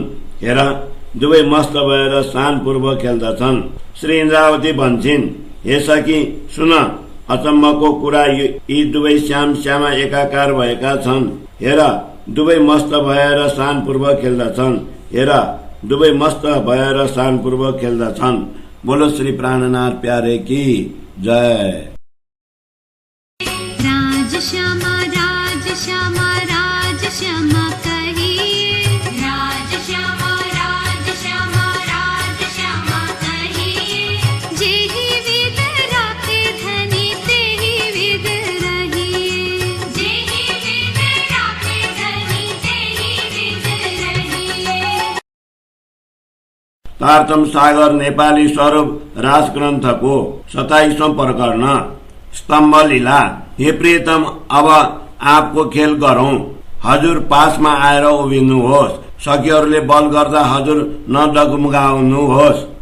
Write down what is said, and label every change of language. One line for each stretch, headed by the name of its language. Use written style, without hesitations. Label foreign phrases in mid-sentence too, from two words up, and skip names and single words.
Nepali: हेर, दुवै मस्त भएर शानपूर्वक खेल्दछन्। श्री इन्द्रावती भन्छन्, हे सखी सुन, अचम्मको कुरा, यी दुवै श्याम श्यामा एकाकार भएका छन्। हेर, दुवै मस्त भएर शानपूर्वक खेल्दछन्। हेर, दुवै मस्त भएर शानपूर्वक खेल्दछन्।
Hindi: बोलो श्री प्राणनाथ प्यारे की जय। राज श्यामा राज श्यामा राज श्यामा कहिए, राज श्यामा राज श्यामा राज श्यामा कहिए। जेहि विद राखे धनी तेहि विद रहिए, जेहि विद राखे धनी तेहि विद रहिए।
Nepali: तारतम सागर नेपाली स्वरूप राजग्रन्थको 27औं प्रकरण। स्तम्भ लीला। हे प्रियतम, अब आपको खेल गरौं। हजुर पासमा आएर उभिनुहोस्। सखीहरूले बल गर्दा हजुर नडगमगाउनुहोस्।